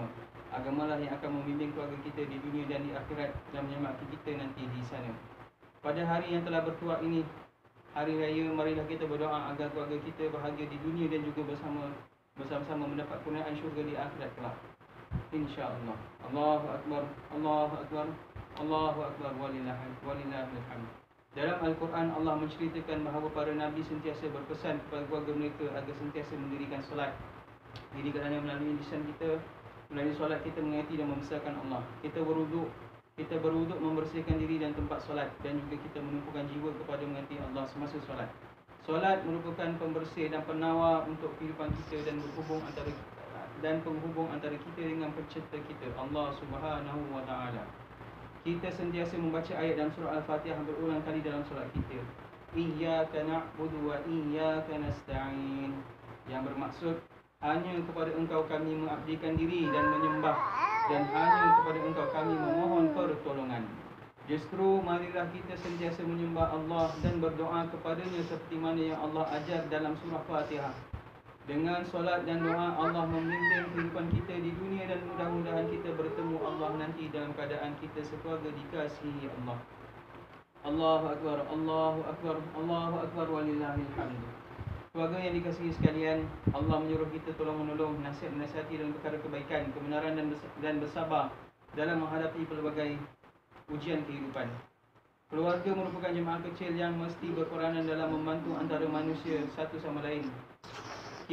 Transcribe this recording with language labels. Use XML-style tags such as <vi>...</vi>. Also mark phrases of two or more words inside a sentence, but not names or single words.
<ms>Agamalah yang akan membimbing keluarga kita di dunia dan di akhirat dan menyelamatkan kita nanti di sana. Pada hari yang telah bertuah ini, hari raya, marilah kita berdoa agar keluarga kita bahagia di dunia dan juga bersama-sama mendapat kemuliaan syurga di akhirat kelak, insya-Allah.</ms> <ar>الله أكبر، الله أكبر، الله أكبر، ولله الحمد.</ar> <ms>Dalam Al-Quran Allah menceritakan bahawa para Nabi sentiasa berpesan kepada keluarga mereka agar sentiasa mendirikan solat. Jadi kerana melalui lisan kita, melalui solat kita mengingati dan membesarkan Allah. Kita berwuduk membersihkan diri dan tempat solat, dan juga kita menumpukan jiwa kepada mengingati Allah semasa solat. Solat merupakan pembersih dan penawar untuk kehidupan kita dan penghubung antara kita dengan pencipta kita, Allah</ms> <ar>سبحانه وتعالى.</ar> <ms>Kita sentiasa membaca ayat dalam surah Al-Fatihah berulang kali dalam solat kita.</ms> <ar>إياك نعبد وإياك نستعين,</ar> <ms>yang bermaksud hanya kepada Engkau kami mengabdikan diri dan menyembah, dan hanya kepada Engkau kami memohon pertolongan. Justru marilah kita sentiasa menyembah Allah dan berdoa kepadanya seperti mana yang Allah ajar dalam surah Fatihah. Dengan solat dan doa Allah membimbing kehidupan kita di dunia dan mudah-mudahan kita bertemu Allah nanti dalam keadaan kita sekeluarga dikasihi Allah.</ms> <ar>الله أكبر، الله أكبر، الله أكبر، ولله الحمد.</ar> <ms>Keluarga yang dikasihi sekalian, Allah menyuruh kita tolong-menolong, nasihat-nasihati dalam perkara kebaikan, kebenaran dan bersabar dalam menghadapi pelbagai ujian kehidupan. Keluarga merupakan jemaah kecil yang mesti berperanan dalam membantu antara manusia satu sama lain.</ms>